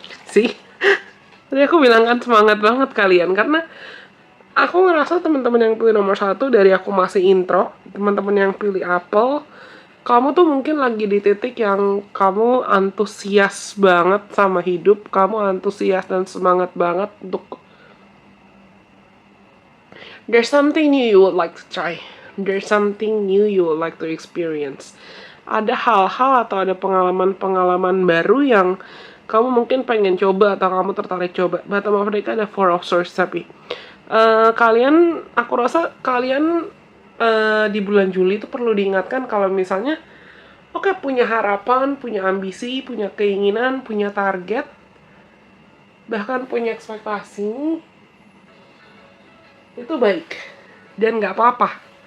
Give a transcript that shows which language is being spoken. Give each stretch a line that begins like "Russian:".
Indonesian: Sih, tadi aku bilang kan semangat banget kalian karena aku ngerasa teman-teman yang pilih nomor 1 dari aku masih intro, teman-teman yang pilih apel, kamu tuh mungkin lagi di titik yang kamu antusias banget sama hidup, kamu antusias dan semangat banget untuk
English: there's something new you would like to try. There's something new you would like to experience.
Indonesian: Ada hal-hal atau ada pengalaman-pengalaman baru yang kamu mungkin pengen coba atau kamu tertarik coba. Bottom of deck ada Four of Swords tapi aku rasa kalian di bulan Juli itu perlu diingatkan kalau misalnya punya harapan, punya ambisi, punya keinginan, punya target, bahkan punya ekspektasi, itu baik dan nggak apa-apa.